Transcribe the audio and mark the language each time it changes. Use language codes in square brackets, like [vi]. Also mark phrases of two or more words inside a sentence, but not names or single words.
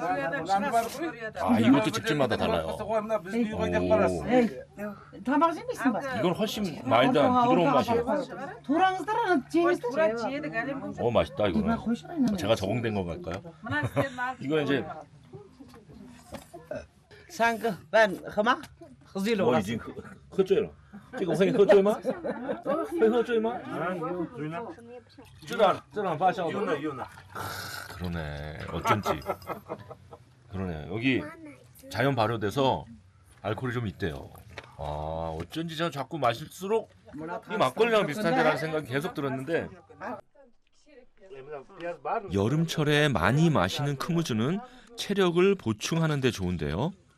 [ko] 이것도 집집마다 달라요. 이건 훨씬 말단 부드러운 맛이에요. 맛있다 이거는. 제가 적응된 건 갈까요? 이거 이제 [zh] 3 个半喝吗？喝醉了。我已经喝醉了。这个会喝醉吗？会喝醉吗？这样发酵的。 [ko] 그러네. 어쩐지. 그러네. 여기 자연 발효돼서 알코올이 좀 있대요. 어쩐지 제가 자꾸 마실수록 이 막걸리랑 비슷한데라는 생각이 계속 들었는데. 여름철에 많이 마시는 크무즈는 체력을 보충하는 데 좋은데요.